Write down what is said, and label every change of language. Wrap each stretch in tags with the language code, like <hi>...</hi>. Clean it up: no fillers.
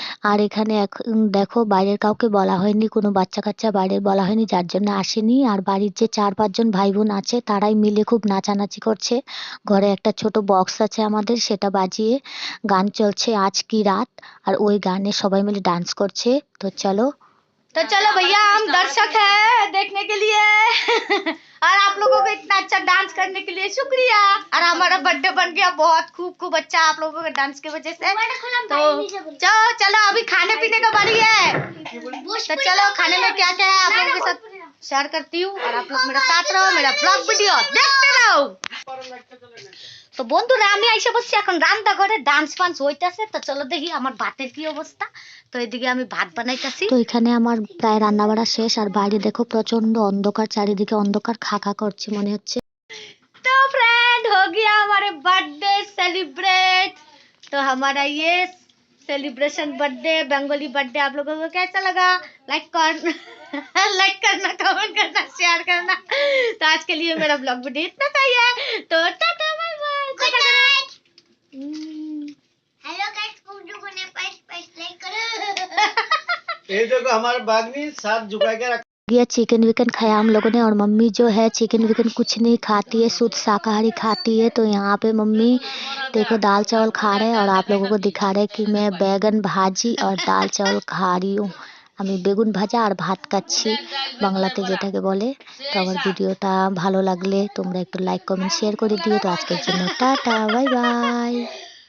<bn>আর এখানে দেখো বাইরের কাউকে বলা হয়নি, কোনো বাচ্চা কাচ্চা বাইরের বলা হয়নি, যার জন্য আসেনি। আর বাড়ির যে 4-5 জন ভাই বোন আছে তারাই মিলে খুব নাচানাচি করছে। ঘরে একটা ছোট বক্স আছে আমাদের, সেটা বাজিয়ে গান চলছে আজ কি রাত, আর ওই গানে সবাই মিলে ডান্স করছে।</bn> <hi>तो चलो भैया, हम दर्शक हैं देखने के लिए और आप लोगों को इतना अच्छा डांस करने के लिए शुक्रिया। और हमारा बर्थडे बन गया बहुत खूब अच्छा आप लोगों के डांस की वजह से। तो चलो अभी खाने पीने का बारी है, तो चलो खाने में क्या क्या है आप लोगों के साथ शेयर करती हूँ, और आप लोग मेरे साथ रहो, मेरा ब्लॉग वीडियो देखते रहो।</hi> <bn>তো বন্ধুরা আমি আইসা বসছি এখন রান্না করে, ডান্স ফান্স হইতাছে। তো চলো দেখি আমার ভাতের কি অবস্থা। তো এদিকে আমি ভাত বানাইতাছি। তো এখানে আমার প্রায় রান্না বাড়া শেষ, আর বাইরে দেখো প্রচন্ড অন্ধকার, চারিদিকে অন্ধকার, খাকা করছে মনে হচ্ছে।</bn> <hi>तो फ्रेंड हो गया हमारे बर्थडे सेलिब्रेट। तो हमारा ये सेलिब्रेशन बर्थडे बंगाली बर्थडे आप लोगों को कैसा लगा? लाइक करना, कमेंट करना, शेयर करना। तो आज के लिए मेरा ब्लॉग वीडियो इतना था ही है। तो tata bye bye, good night. Hello guys, video को ने पैस लाइक करो। ये देखो हमारे बागनी साथ झुका के रख गया चिकन विकन खाया हम लोगों ने, और मम्मी जो है चिकन विकन कुछ नहीं खाती है, शुद्ध शाकाहारी खाती है। तो यहाँ पे मम्मी देखो दाल चावल खा रहे हैं, और आप लोगों को दिखा रहे हैं कि मैं बैगन भाजी और दाल चावल खा रही हूँ।</hi> <bn>আমি বেগুন ভাজা আর ভাত খাচ্ছি, বাংলাতে যেটাকে বলে। তো আমার ভিডিওটা ভালো লাগলে তোমরা একটু লাইক কমেন্ট শেয়ার করে দিও। তো আজকের জন্য টাটা বাই বাই।</bn>